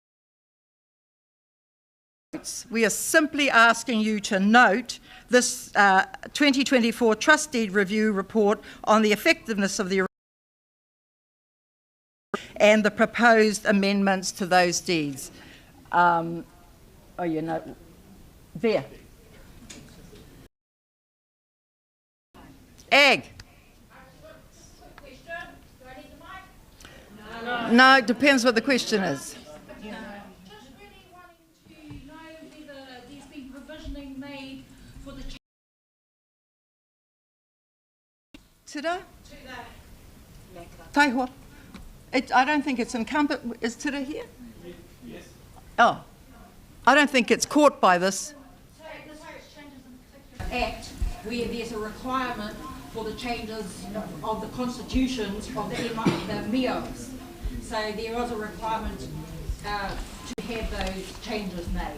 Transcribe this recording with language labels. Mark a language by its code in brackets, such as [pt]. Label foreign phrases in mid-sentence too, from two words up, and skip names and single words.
[en] We are simply asking you to note this 2024 trust deed review report on the effectiveness of the and the proposed amendments to those deeds. There. Ag. No, it depends what the question is. Tira? Taiho? I don't think it's incumbent. Is Tira here? Yes. Oh, I don't think it's caught by this. So Act, where there's a requirement for the changes of the constitutions of the MEOs. So there is a requirement to have those changes made.